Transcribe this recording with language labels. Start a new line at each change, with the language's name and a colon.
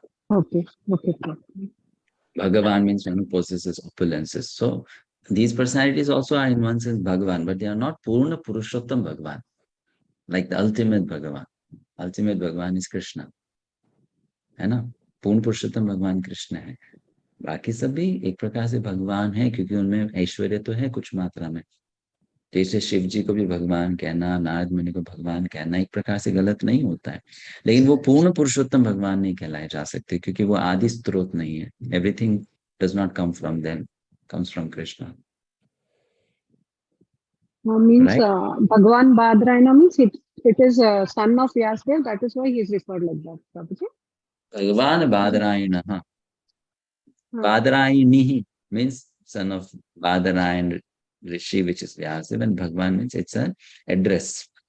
English: Okay. Bhagavan means one who possesses opulences. So these personalities also are in one sense Bhagavan, but they are not Purna Purushottam Bhagavan, like the ultimate Bhagavan. Ultimate Bhagavan is Krishna.
Hindi: है ना? पूर्ण पुरुषोत्तम भगवान कृष्ण है। बाकी सब भी एक प्रकार से भगवान है, क्योंकि उनमें ऐश्वर्य तो है कुछ मात्रा में। जैसे शिव जी को भी भगवान कहना, नारद मुनि को भगवान कहना एक प्रकार से गलत नहीं होता है, लेकिन वो पूर्ण पुरुषोत्तम भगवान नहीं कहलाए जा सकते, क्योंकि वो आदि स्रोत नहीं है।
English: Everything does not come from them, comes from Krishna. Means Right? Bhagavan Badarayana means it is a son of Vyasdeva. That is why he is referred like that. Prabhuji? भगवान Badarayana, Badarayani means son of Badarayan Rishi, which is Vyasa, and Bhagwan means it's an address.